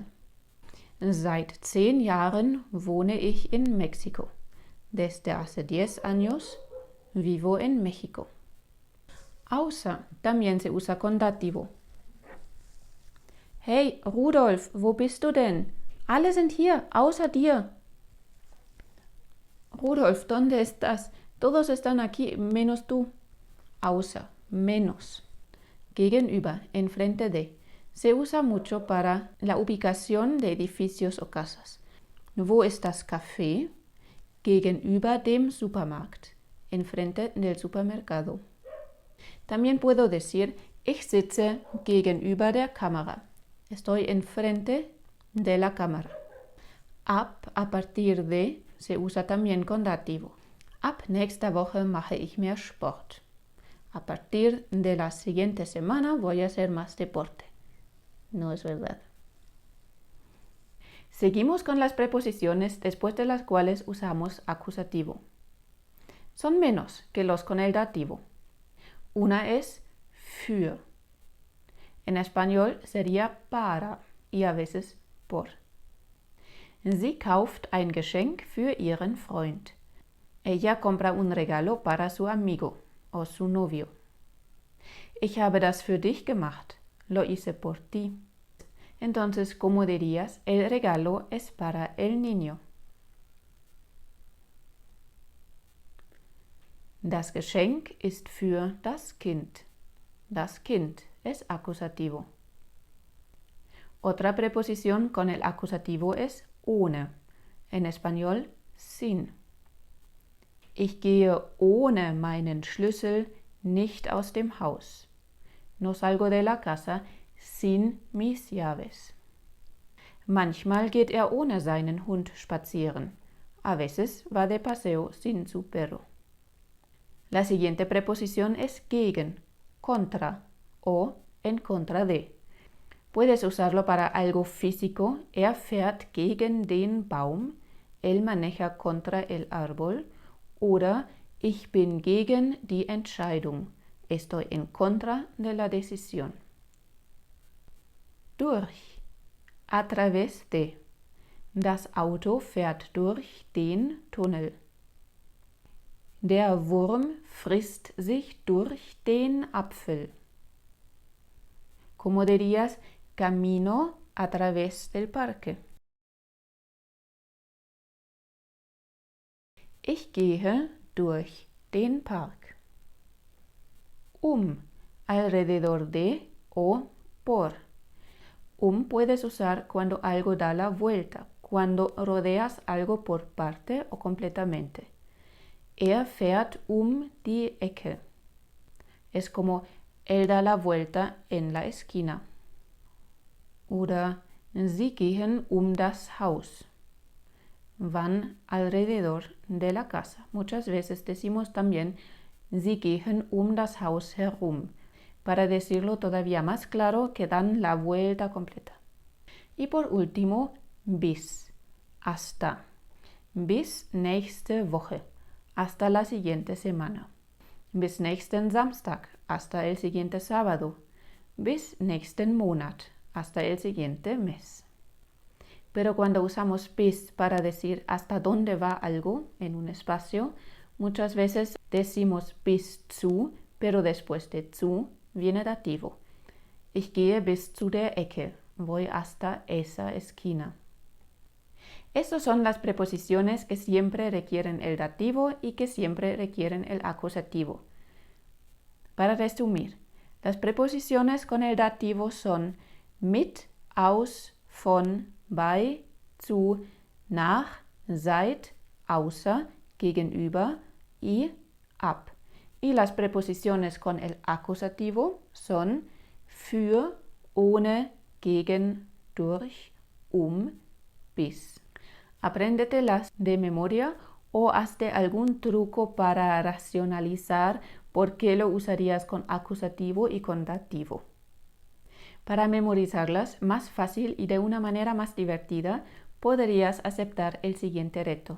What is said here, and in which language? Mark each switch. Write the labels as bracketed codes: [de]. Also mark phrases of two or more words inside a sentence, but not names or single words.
[de] Seit 10 Jahren wohne ich in Mexiko. [es] Desde hace 10 años vivo en México. Außer también se usa con dativo. [de] Hey, Rudolf, wo bist du denn? Alle sind hier, außer dir. [es] Rudolf, ¿dónde estás? Todos están aquí, menos tú. Außer, menos. Gegenüber, enfrente de. Se usa mucho para la ubicación de edificios o casas. [de] Wo ist das Café? Gegenüber dem Supermarkt. [es] Enfrente del supermercado. También puedo decir, [de] ich sitze gegenüber der Kamera. [es] Estoy enfrente de la cámara. Ab, a partir de, se usa también con dativo. [de] Ab nächster Woche mache ich mehr Sport. [es] A partir de la siguiente semana voy a hacer más deporte. No es verdad. Seguimos con las preposiciones después de las cuales usamos acusativo. Son menos que los con el dativo. Una es für. En español sería para y a veces por. [de] Sie kauft ein Geschenk für ihren Freund. [es] Ella compra un regalo para su amigo o su novio. [de] Ich habe das für dich gemacht. [es] Lo hice por ti. Entonces, ¿cómo dirías? El regalo es para el niño. [de] Das Geschenk ist für das Kind. Das Kind [es] es acusativo. Otra preposición con el acusativo es ohne. En español, sin. [de] Ich gehe ohne meinen Schlüssel nicht aus dem Haus. [es] No salgo de la casa sin mis llaves. [de] Manchmal geht er ohne seinen Hund spazieren. [es] A veces va de paseo sin su perro. La siguiente preposición es gegen, contra o en contra de. Puedes usarlo para algo físico. [de] Er fährt gegen den Baum. [es] Él maneja contra el árbol. [de] Oder ich bin gegen die Entscheidung. [es] Estoy en contra de la decisión. Durch. A través de. [de] Das Auto fährt durch den Tunnel. Der Wurm frisst sich durch den Apfel. [es] ¿Cómo dirías? Camino a través del parque. [de] Ich gehe durch den Park. [es] Alrededor de o por. Puedes usar cuando algo da la vuelta, cuando rodeas algo por parte o completamente. [de] Er fährt die Ecke. [es] Es como él da la vuelta en la esquina. [de] Oder sie gehen das Haus. [es] Van alrededor de la casa. Muchas veces decimos también [de] sie gehen das Haus herum, [es] para decirlo todavía más claro que dan la vuelta completa. Y por último, bis, hasta. [de] Bis nächste Woche, [es] hasta la siguiente semana. [de] Bis nächsten Samstag, [es] hasta el siguiente sábado. [de] Bis nächsten Monat, [es] hasta el siguiente mes. Pero cuando usamos bis para decir hasta dónde va algo en un espacio, muchas veces decimos [de] bis zu, [es] pero después de zu viene dativo. [de] Ich gehe bis zu der Ecke. [es] Voy hasta esa esquina. Estas son las preposiciones que siempre requieren el dativo y que siempre requieren el acusativo. Para resumir, las preposiciones con el dativo son [de] mit, aus, von, bei, zu, nach, seit, außer, gegenüber [es] y ab. Y las preposiciones con el acusativo son [de] für, ohne, gegen, durch, bis. [es] Apréndetelas de memoria o hazte algún truco para racionalizar por qué lo usarías con acusativo y con dativo. Para memorizarlas más fácil y de una manera más divertida, podrías aceptar el siguiente reto.